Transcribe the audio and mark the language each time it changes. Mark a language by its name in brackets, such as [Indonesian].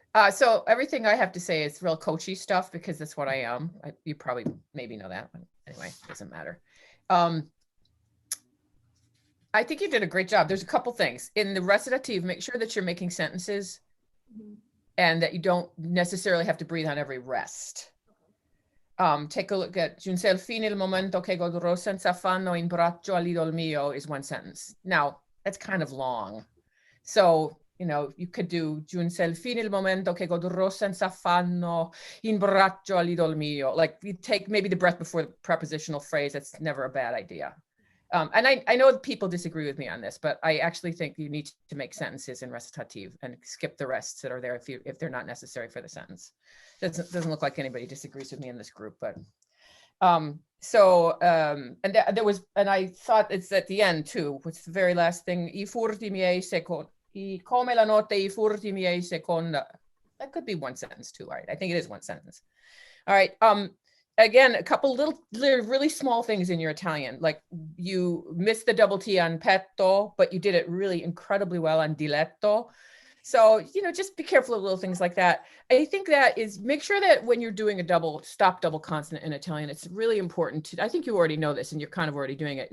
[English] So everything I have to say is real coachy stuff because that's what I am. You probably maybe know that, but anyway, doesn't matter. I think you did a great job. There's a couple things in the recitative. Make sure that you're making sentences and that you don't necessarily have to breathe on every rest. Take a look at [Italian] giunse al fine il momento che godrò senza affanno in braccio all'idol mio [English] is one sentence. Now, that's kind of long. So, you know, you could do [Italian] giunse al fine il momento che godrò senza affanno in braccio all'idol mio. [English] Like you take maybe the breath before the prepositional phrase. That's never a bad idea. And I know people disagree with me on this, but I actually think you need to make sentences in recitative and skip the rests that are there if they're not necessary for the sentence. Doesn't look like anybody disagrees with me in this group, but and there was, and I thought it's at the end too. What's the very last thing? [Italian] I furti miei secondi, come la notte I furti miei seconda. [English] That could be one sentence too, right? I think it is one sentence. All right. Again, a couple little really small things in your Italian, like you missed the double T on petto, but you did it really incredibly well on diletto. So, you know, just be careful of little things like that. I think that is, make sure that when you're doing a double consonant in Italian, it's really important to, I think you already know this and you're kind of already doing it.